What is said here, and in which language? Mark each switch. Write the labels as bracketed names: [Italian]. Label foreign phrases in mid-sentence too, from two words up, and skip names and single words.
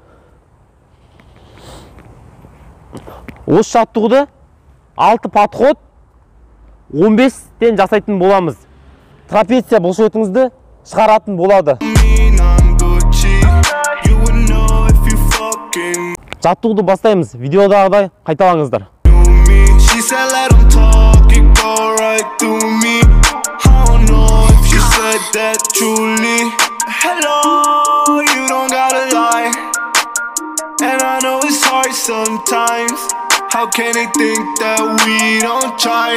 [Kazakh] Осы жаттығуды 6 подход 15-тен жасайтын боламыз. Трапеция бұлшетіңізді шығаратын болады. Жаттығуды бастаймыз. Видеодағыдай қайталаңыздар. [English] Hello, you don't gotta lie. And I know it's hard sometimes. How can they think that we don't try?